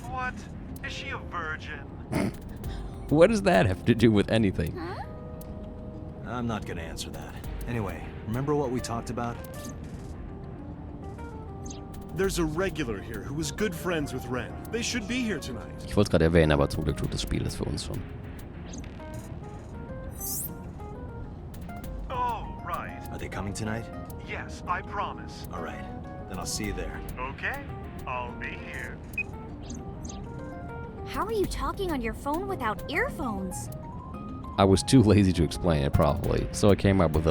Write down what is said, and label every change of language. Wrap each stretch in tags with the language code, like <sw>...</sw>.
<en>What? Is she a virgin? What does that have to do with anything? I'm not gonna answer that. Anyway, remember what we talked about? There's a regular here who was good friends with Ren. They should be here tonight.</en> <de>Ich wollte es gerade erwähnen, aber zum Glück tut das Spiel das für uns schon.</de> <en>Oh, right. Are they coming tonight? Yes, I promise. All right, then I'll see you there. Okay, I'll be here. How are you talking on your phone without earphones? I was too lazy to explain it properly, so I came up with a</en>